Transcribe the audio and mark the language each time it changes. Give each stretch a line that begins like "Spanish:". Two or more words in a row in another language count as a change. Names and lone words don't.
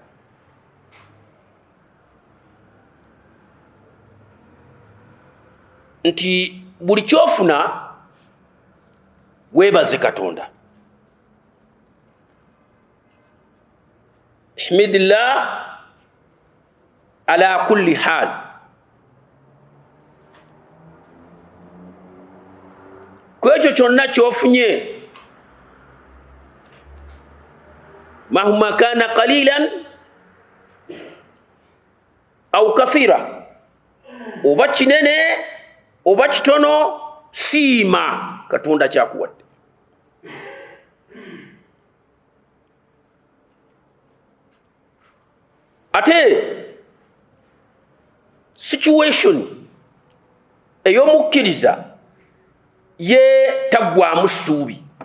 Ganda: Nti buli kyofuna weebaze Katonda.
Arabic: احمد الله على كل حال.
Ganda: Kwekyo kyonna kyofunye,
Arabic: مهما كان قليلا أو كثيرا,
Ganda: oba kinene oba kitono, siima Katonda kyakuwadde. Ate situation ey'omukkiriza ye taggwaamu ssuubi.